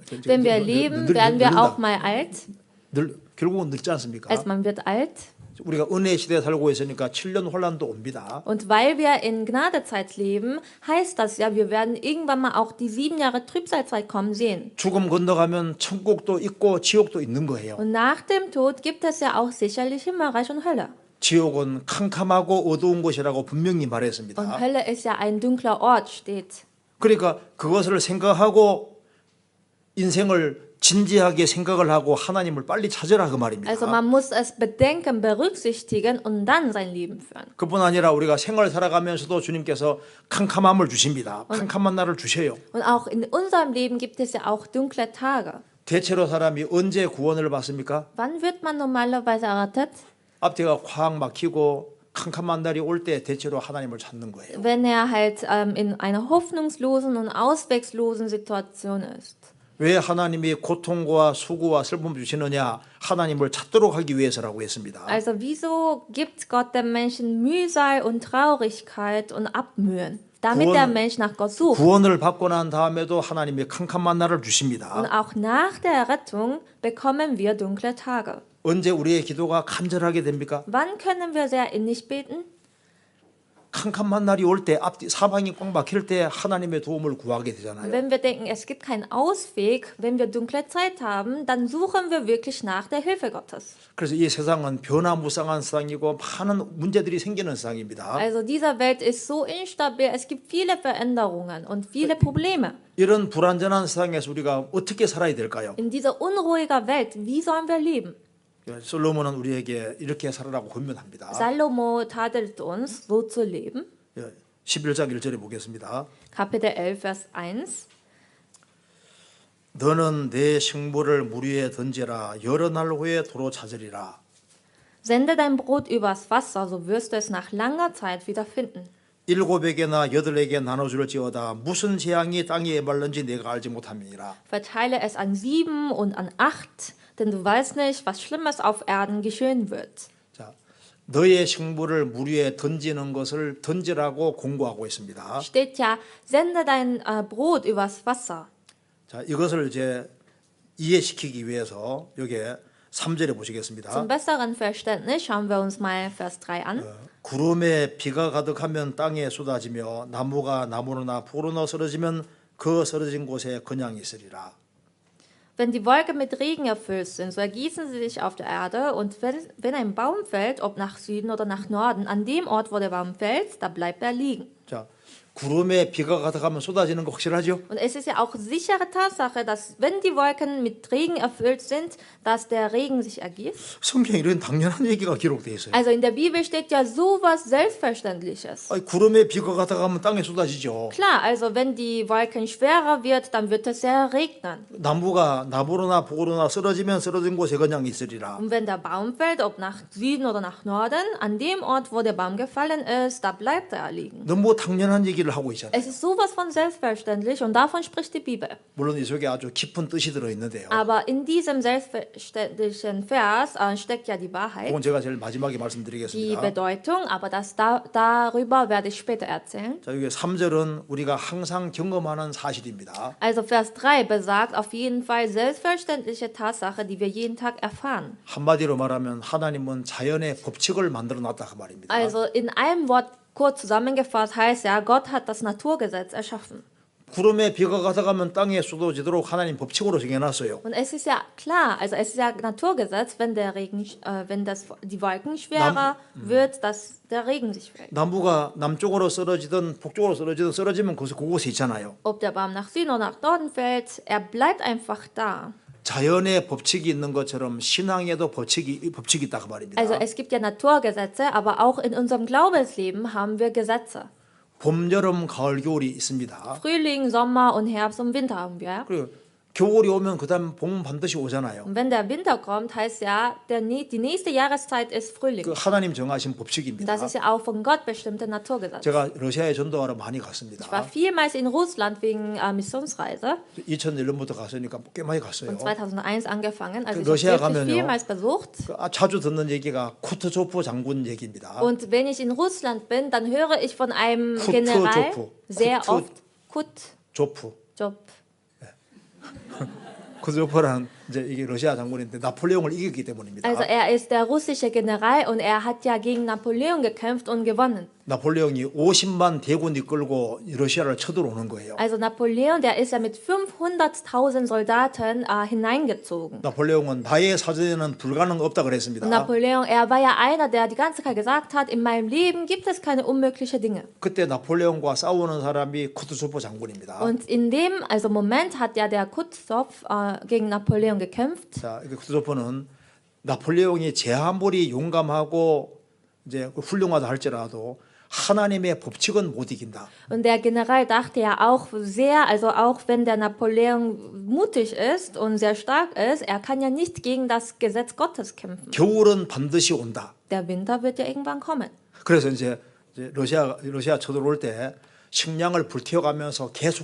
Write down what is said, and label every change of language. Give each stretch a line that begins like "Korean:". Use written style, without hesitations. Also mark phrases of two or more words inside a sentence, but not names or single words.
German: Wenn wir leben, werden wir auch mal alt.
Korean: 결국은 늙지 않습니까?
German: Also man wird alt.
Korean: 우리가 은혜 시대에 살고 있으니까 7년 혼란도 옵니다.
German: Und weil wir in Gnadezeit leben, heißt das ja, wir werden irgendwann mal auch die 7 Jahre Trübsalzeit kommen sehen.
Korean: 죽음 건너가면 천국도 있고 지옥도 있는 거예요.
German: Und nach dem Tod gibt es ja auch sicherlich Himmelreich und Hölle.
Korean: 지옥은 캄캄하고 어두운 곳이라고 분명히 말했습니다.
German: Und Hölle ist ja ein dunkler Ort, steht.
Korean: 그러니까 그것을 생각하고 인생을 진지하게 생각을 하고 하나님을 빨리 찾으라 그 말입니다.
German: Also man muss es bedenken, berücksichtigen und dann sein Leben führen.
Korean: 그뿐 아니라 우리가 생을 살아가면서도 주님께서 캄캄함을 주십니다. 캄캄한 날을 주셔요.
German: Und auch in unserem Leben gibt es ja auch dunkle Tage.
Korean: 대체로 사람이 언제 구원을 받습니까?
German: Wann wird man normalerweise errettet?
Korean: 앞뒤가 콱 막히고 캄캄한 날이 올 때 대체로 하나님을 찾는 거예요.
German: Wenn halt in einer hoffnungslosen und ausweglosen Situation ist.
Korean: 왜 하나님이 고통과 수고와 슬픔을 주시느냐? 하나님을 찾도록 하기 위해서라고 했습니다.
German: Also wieso gibt Gott dem Menschen Mühsal und Traurigkeit und Abmühen, damit der Mensch nach Gott sucht?
Korean: 구원을 받고 난 다음에도 하나님이 캄캄한 날을
German: Und
Korean: 주십니다.
German: auch nach der Errettung bekommen wir dunkle Tage.
Korean: 언제 우리의 기도가 간절하게 됩니까?
German: Wann können wir sehr innig beten?
Korean: 캄캄한 날이 올 때 앞뒤 사방이 꽉 막힐 때 하나님의 도움을 구하게 되잖아요.
German: Wenn wir denken, es gibt keinen Ausweg, wenn wir dunkle Zeit haben, dann suchen wir wirklich nach der Hilfe Gottes.
Korean: 그래서 이 세상은 변화무쌍한 세상이고 많은 문제들이 생기는 세상입니다.
German: Also diese Welt ist so instabil, es gibt viele Veränderungen und viele Probleme.
Korean: 이런 불안전한 세상에서 우리가 어떻게 살아야 될까요?
German: In dieser unruhigen Welt, wie sollen wir leben?
Korean: 솔로몬은 우리에게 이렇게 살아라고 권면합니다.
German: Salomo tadelt uns, so zu leben.
Korean: 11장 1절에 보겠습니다.
German: Kapitel 11, Vers 1.
Korean: 너는 내 식물을 물 위에 던지라 여러 날 후에 도로 찾으리라.
German: Sende dein Brot übers Wasser, so wirst du es nach langer Zeit wiederfinden.
Korean: 7에게나 8에게 나눠줄지어다 무슨 재앙이 땅에 말른지 내가 알지 못함이니라.
German: Verteile es an 7 und an 8, denn du weißt nicht, was Schlimmes auf Erden geschehen wird.
Korean: 자, 너의 식물을 물 위에 던지는 것을 던지라고 공고하고 있습니다.
German: Steht ja, sende dein Brot übers Wasser.
Korean: 자, 이것을 이제 이해시키기 위해서 여기에 3절에 보시겠습니다.
German: Zum besseren Verständnis schauen wir uns mal Vers 3 an.
Korean: 구름에 비가 가득하면 땅에 쏟아지며 나무가 나무로나 포로나 쓰러지면 그 쓰러진 곳에 그냥 있으리라.
German: Wenn die Wolken mit Regen erfüllt sind, so ergießen sie sich auf der Erde, und wenn ein Baum fällt, ob nach Süden oder nach Norden, an dem Ort, wo der Baum fällt, da bleibt er liegen.
Korean: 자, 구름에 비가 가득하면 쏟아지는 거 확실하죠?
German: Und es ist ja auch sichere Tatsache, dass wenn die Wolken mit Regen erfüllt sind, dass der Regen sich ergießt.
Korean: 성경에 이런 당연한 얘기가 기록되어 있어요.
German: Also in der Bibel steht ja sowas Selbstverständliches.
Korean: 아니, 구름에 비가 가득하면 땅에 쏟아지죠.
German: Klar, also wenn die Wolken schwerer wird, dann wird es ja regnen.
Korean: 나무가 나무로나 북으로나 쓰러지면 쓰러진 곳에 그냥 있으리라.
German: Und wenn der Baum fällt, ob nach Süden oder nach Norden, an dem Ort, wo der Baum gefallen ist, da bleibt er liegen.
Korean: 너무 당연한 얘기를 하고 있잖아요.
German: Es ist sowas von selbstverständlich und davon spricht die Bibel.
Korean: 물론 이 속에 아주 깊은 뜻이 들어 있는데요.
German: Aber in diesem selbstverständlichen Vers steckt ja die Wahrheit,
Korean: 그건 제가 제일 마지막에
German: die
Korean: 말씀드리겠습니다.
German: Bedeutung, aber darüber werde ich später erzählen.
Korean: 자, 여기 3절은 우리가 항상 경험하는 사실입니다.
German: Also Vers 3 besagt auf jeden Fall selbstverständliche Tatsache, die wir jeden Tag erfahren.
Korean: 한마디로 말하면 하나님은 자연의 법칙을 만들어 놨다 그 말입니다.
German: Also in einem Wort kurz zusammengefasst heißt ja, Gott hat das Naturgesetz erschaffen.
Korean: 구름에 비가 가득하면 땅에 쏟아지도록 하나님 법칙으로 정해놨어요.
German: Und es ist ja klar, also es ist ja Naturgesetz, wenn der Regen, die Wolken schwerer wird, dass der Regen sich fällt.
Korean: 나무가 남쪽으로 쓰러지든 북쪽으로 쓰러지든 쓰러지면 그곳에 있잖아요.
German: Ob der Baum nach Süden oder nach Norden fällt, er bleibt einfach da.
Korean: 자연의 법칙이 있는 것처럼 신앙에도 법칙이 있다 그 말입니다.
German: Also es gibt ja Naturgesetze, aber auch in unserem Glaubensleben haben wir Gesetze.
Korean: 봄, 여름, 가을, 겨울이 있습니다.
German: Frühling, Sommer und Herbst und Winter haben wir.
Korean: 그리고 겨울이 오면 그다음 봄은 반드시 오잖아요.
German: Und wenn der Winter kommt, heißt ja, die nächste Jahreszeit ist Frühling.
Korean: 그 하나님 정하신 법칙입니다.
German: Das ist ja auch von Gott bestimmte Naturgesetze.
Korean: 제가 러시아에 전도하러 많이 갔습니다.
German: Ich war vielmals in Russland wegen Missionsreise
Korean: 2001년부터 갔으니까 꽤 많이 갔어요.
German: und 2001 angefangen. Also ich
Korean: 러시아
German: habe wirklich
Korean: 가면요.
German: vielmals besucht.
Korean: 자주 듣는 얘기가 쿠트조프 장군 얘기입니다.
German: Und wenn ich in Russland bin, dann höre ich von einem Kutuzov. General sehr Kutuzov. oft
Korean: 조프.
German: Kutuzov.
Korean: 쿠트조프란 이제 이게 러시아 장군인데 나폴레옹을 이겼기 때문입니다.
German: Also er ist der russische General und er hat ja gegen Napoleon gekämpft und gewonnen.
Korean: 나폴레옹이 50만 대군 이끌고 러시아를 쳐들어오는 거예요.
German: Also Napoleon, der ist ja mit 500.000 Soldaten hineingezogen.
Korean: 나폴레옹은 나의 사전에는 불가능 없다 그랬습니다.
German: Und Napoleon, er war ja einer, der die ganze Zeit gesagt hat, in meinem Leben gibt es keine unmöglichen Dinge.
Korean: 그때 나폴레옹과 싸우는 사람이 쿠트조프 장군입니다.
German: Und in dem Moment hat ja der Kutuzov gegen Napoleon gekämpft.
Korean: 자, 쿠트조프는 나폴레옹이 제 아무리 용감하고 이제 훌륭하다 할지라도 하나님의 법칙은 못 이긴다.
German: Und der General dachte ja auch sehr, also auch wenn der Napoleon mutig ist und sehr stark ist, er kann ja nicht gegen das Gesetz Gottes kämpfen.
Korean: 겨울은 반드시 온다.
German: Der Winter wird ja irgendwann kommen.
Korean: 그래서 이제 러시아 쳐들어올 때 식량을 불태워가면서 계속